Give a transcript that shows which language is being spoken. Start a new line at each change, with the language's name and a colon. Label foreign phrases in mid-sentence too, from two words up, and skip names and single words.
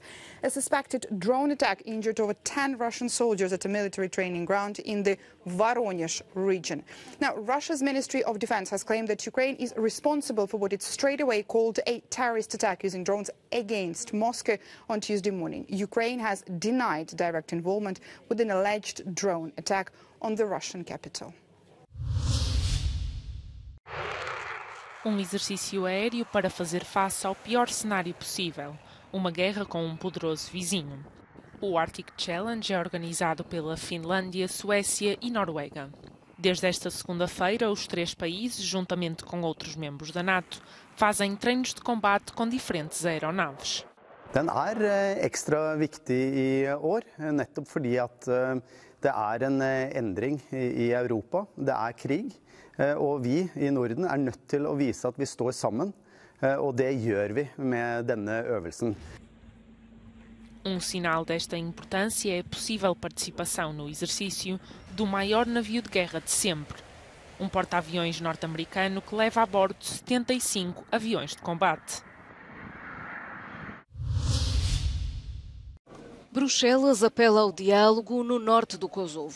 English: A suspected drone attack injured over 10 Russian soldiers at a military training ground in the Voronezh region. Now, Russia's Ministry of Defense has claimed that Ukraine is responsible for what it straight away called a terrorist attack using drones against Moscow on Tuesday morning. Ukraine has denied direct involvement with an alleged drone attack on the Russian capital.
Portuguese: Exercício aéreo para fazer face ao pior cenário possível, uma guerra com um poderoso vizinho. O Arctic Challenge é organizado pela Finlândia, Suécia e Noruega. Desde esta segunda-feira, os 3 países, juntamente com outros membros da NATO, fazem treinos de combate com diferentes aeronaves.
Norwegian: Den ekstra viktig I år, nettopp fordi at det en endring I Europa, det krig, og vi I Norden nødt til å vise at vi står sammen, og det gjør vi med denne øvelsen.
Portuguese: Sinal desta importância é a possível participação no exercício do maior navio de guerra de sempre, porta-aviões norte-americano que leva a bordo 75 aviões de combate. Bruxelas apela ao diálogo no norte do Kosovo.